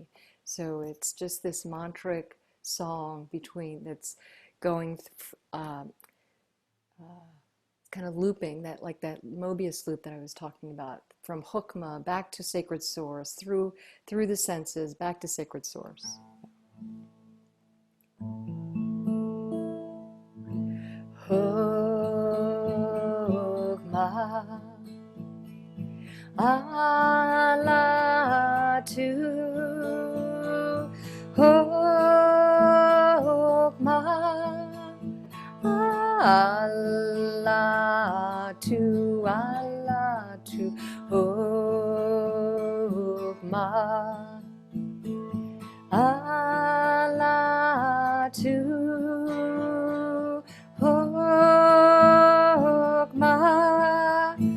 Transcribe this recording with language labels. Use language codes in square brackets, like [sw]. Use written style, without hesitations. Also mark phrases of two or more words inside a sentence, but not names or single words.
[en] So it's just this mantric song that's going kind of looping, like that Mobius loop that I was talking about, from Hokhmah back to sacred source, through the senses, back to sacred source. Hokhmah, Alatu, Hokhmah, Alatu, Alatu, Hokhmah, Alatu, Hokhmah,